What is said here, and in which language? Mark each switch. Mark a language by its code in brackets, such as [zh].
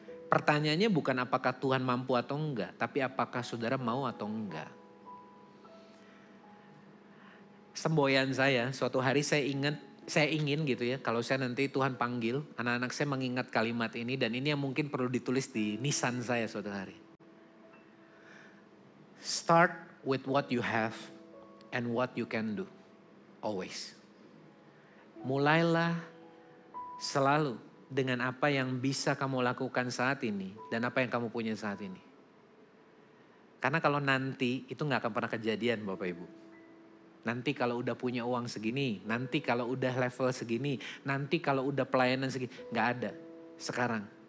[id] Pertanyaannya bukan apakah Tuhan mampu atau enggak, tapi apakah saudara mau atau enggak. Semboyan saya, suatu hari saya ingin gitu ya, kalau saya nanti Tuhan panggil, anak-anak saya mengingat kalimat ini dan ini yang mungkin perlu ditulis di nisan saya suatu hari. [en] Start with what you have and what you can do, always. [id] Mulailah selalu dengan apa yang bisa kamu lakukan saat ini dan apa yang kamu punya saat ini. Karena kalau nanti itu gak akan pernah kejadian Bapak Ibu. Nanti kalau udah punya uang segini, nanti kalau udah level segini, nanti kalau udah pelayanan segini. Gak ada. Sekarang